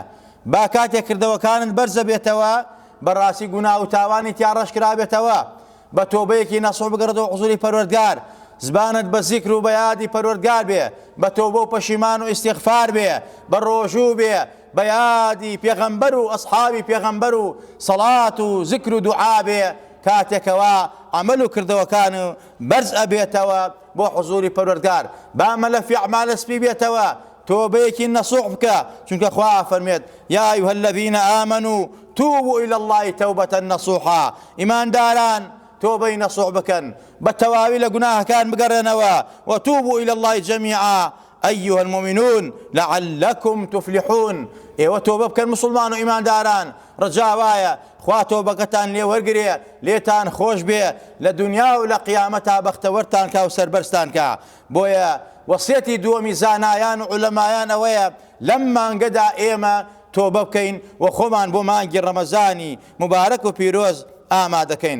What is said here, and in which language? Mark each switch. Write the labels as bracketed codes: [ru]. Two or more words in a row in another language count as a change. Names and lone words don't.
[ckb] با کاتێک کردەوەکانت بەرزە بێتەوە بەڕاستی گوناه و تاوانی تیا ڕەش کرابێتەوە، بە تۆبەیەکی نەسوح بگەڕێتەوە حوزوری پەروەردگار، زبانت بە زیکر و بە یادی پەروەردگار بێ، بە تۆبە و پەشیمان و ئیستیغفار بێ، بە ڕۆژوو بێ، بە یادی پێغەمبەر و ئەسحابی پێغەمبەر و سەڵات و زیکر و دوعا بێ، کاتێکەوە عمل و کردەوەکان بەرز ئەبێتەوە بۆ حوزوری پەروەردگار. بامە لە فیعمالە سپی بێتەوە، تۆبەیەکی نەسوح بکە، چونکە خوا فەرمێت: [ar] یا ئەیها الذین ئامنوا توبوا إلى الله توبة نصوحا. [ckb] ئیمانداران تۆبەی نەسوح بکەن، بە تەواوی لە گوناهەکان بگەڕێنەوە. [ar] وتوبوا إلى الله جميعا أيها المؤمنون لعلكم تفلحون. [ckb] ئێوە تۆبە بکەن مسلمان و ئیمانداران، ڕجا وایە خوا تۆبەکەتان لێ وەرگرێ، لێتان خۆش بێ، لە دنیا و لە قیامەتا بەختەوەرتان کا و سەربەرزتان کا. بۆیە وەسیەتی دووەمی زانایان و عولەمایان ئەوەیە لەم مانگەدا ئێمە تۆبە بکەین و خۆمان بۆ مانگی ڕەمەزانی مبارەک و پیرۆز ئامادەکەین.